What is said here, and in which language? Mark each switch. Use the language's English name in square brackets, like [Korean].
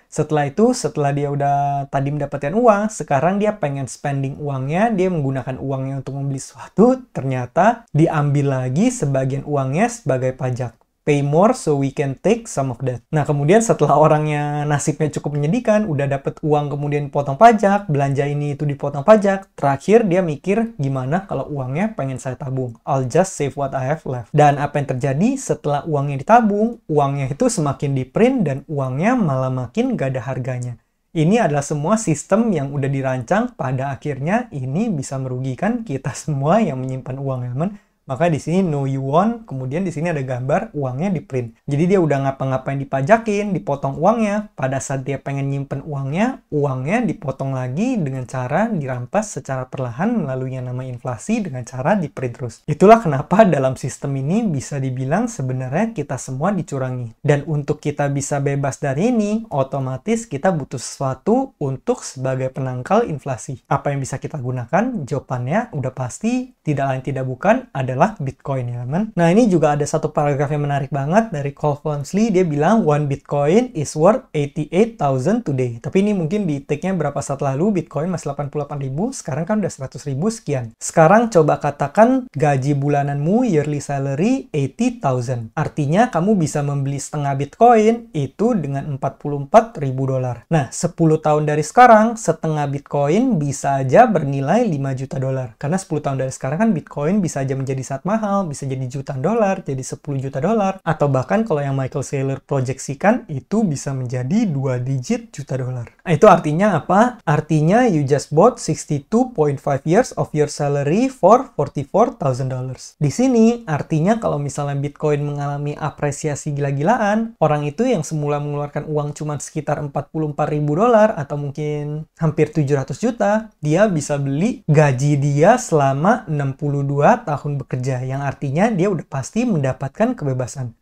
[Indonesian] Setelah itu, setelah dia udah tadi mendapatkan uang, sekarang dia pengen spending uangnya, dia menggunakan uangnya untuk membeli sesuatu, ternyata diambil lagi sebagian uangnya sebagai pajak. [English] Pay more so we can take some of that. [Indonesian] Nah, kemudian setelah orangnya nasibnya cukup menyedihkan, udah dapet uang kemudian dipotong pajak, belanja ini itu dipotong pajak, terakhir dia mikir gimana kalau uangnya pengen saya tabung. [English] I'll just save what I have left. [Indonesian] Dan apa yang terjadi setelah uangnya ditabung, uangnya itu semakin di-print dan uangnya malah makin gak ada harganya. Ini adalah semua sistem yang udah dirancang, pada akhirnya ini bisa merugikan kita semua yang menyimpan uang, teman. Maka di sini [English] know you want, [Indonesian] kemudian di sini ada gambar uangnya di print. Jadi dia udah ngapa-ngapain dipajakin, dipotong uangnya. Pada saat dia pengen nyimpen uangnya dipotong lagi dengan cara dirampas secara perlahan melalui yang namanya inflasi dengan cara di print terus. Itulah kenapa dalam sistem ini bisa dibilang sebenarnya kita semua dicurangi. Dan untuk kita bisa bebas dari ini, otomatis kita butuh sesuatu untuk sebagai penangkal inflasi. Apa yang bisa kita gunakan? Jawabannya udah pasti tidak lain tidak bukan adalah Bitcoin, ya teman. Nah, ini juga ada satu paragraf yang menarik banget dari Cole Walmsley. Dia bilang, [English] one Bitcoin is worth 88,000 today. [Indonesian] Tapi ini mungkin di take-nya berapa saat lalu, Bitcoin masih 88.000, sekarang kan udah 100.000 sekian. Sekarang coba katakan gaji bulananmu, [English] yearly salary, [Indonesian] 80,000. Artinya, kamu bisa membeli setengah Bitcoin itu dengan $44.000. Nah, 10 tahun dari sekarang, setengah Bitcoin bisa aja bernilai $5 juta. Karena 10 tahun dari sekarang kan Bitcoin bisa aja menjadi sangat mahal, bisa jadi jutaan dolar, jadi 10 juta dolar, atau bahkan kalau yang Michael Saylor proyeksikan itu bisa menjadi 2 digit juta dolar. Nah, itu artinya apa? Artinya [English] you just bought 62.5 years of your salary for $44,000. [Indonesian] Di sini artinya kalau misalnya Bitcoin mengalami apresiasi gila-gilaan, orang itu yang semula mengeluarkan uang cuma sekitar $44.000 atau mungkin hampir 700 juta, dia bisa beli gaji dia selama 62 tahun bekerja, yang artinya dia udah pasti mendapatkan kebebasan.